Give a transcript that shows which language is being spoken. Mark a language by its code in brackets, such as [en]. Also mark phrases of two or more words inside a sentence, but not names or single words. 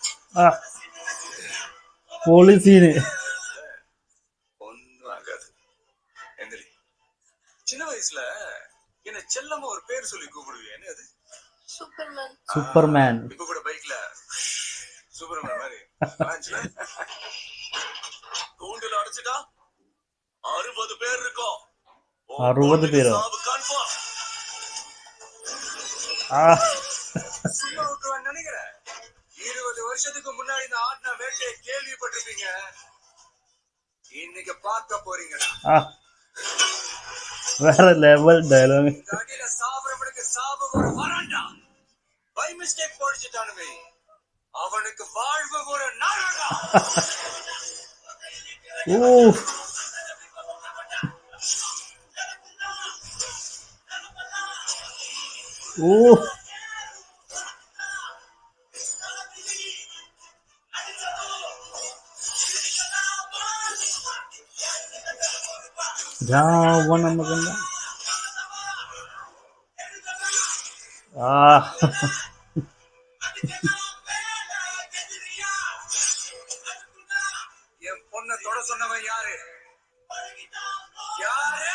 [ml] ആ പൊളി സീന്. [ta] ஒன்னும் ஆகாது. எந்திரி. சின்ன வயசுல என்ன செல்லமா ஒரு பேர் சொல்லி கூப்பிடுவியே, என்ன அது? சூப்பர்மேன். [ml] സൂപ്പർമാൻ. [ta] இப்ப கூட பைக்ல சூப்பர்மேன் மாதிரி ஆச்சுல. கூண்டுல அடைச்சிட்டா 60 பேர் இருக்கும். [ml] 60 പേരോ? [ta] சாவு கன்ஃபார்ம். ആ சும்மா விட்டுருவான்னு நினைக்கிறேன். 20 வருஷத்துக்கு முன்னாடி இந்த ஆடின வேட்டையை கேள்விப்பட்டிருப்பீங்க. இன்னைக்கு பார்க்க போறீங்கடா. [ml] ആ വേറെ ലെവൽ ഡയലോഗ്. [ta] இந்த அடியில சாவரவனுக்கு சாவு ஒரு வராண்டா. [en] by mistake [ta] போடிச்சிட்டானுமே, அவனுக்கு வாழ்வு ஒரு நரகா. [ml] ഓ ഓ രാവണ മകൻ. ആ [ta] என் பொண்ணை தொட சொன்னவன் யாரு? யாரு?